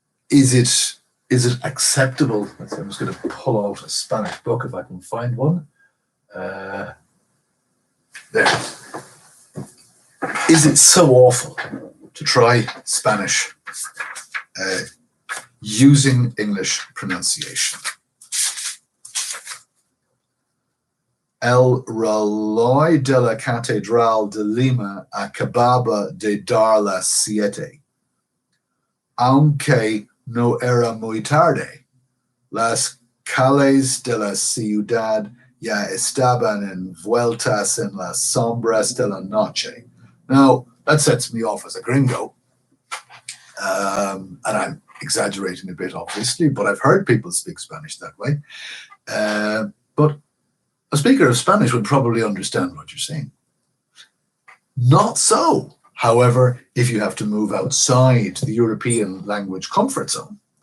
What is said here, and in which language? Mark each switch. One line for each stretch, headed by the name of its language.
English: Is it acceptable? I'm just going to pull out a Spanish book if I can find one. There. Is it so awful to try Spanish using English pronunciation?
Spanish: El reloj de la Catedral de Lima acababa de dar las 7. Aunque no era muy tarde, las calles de la ciudad ya estaban envueltas en las sombras de la noche.
English: Now, that sets me off as a gringo. And I'm exaggerating a bit, obviously, but I've heard people speak Spanish that way. But a speaker of Spanish would probably understand what you're saying. Not so, however, if you have to move outside the European language comfort zone.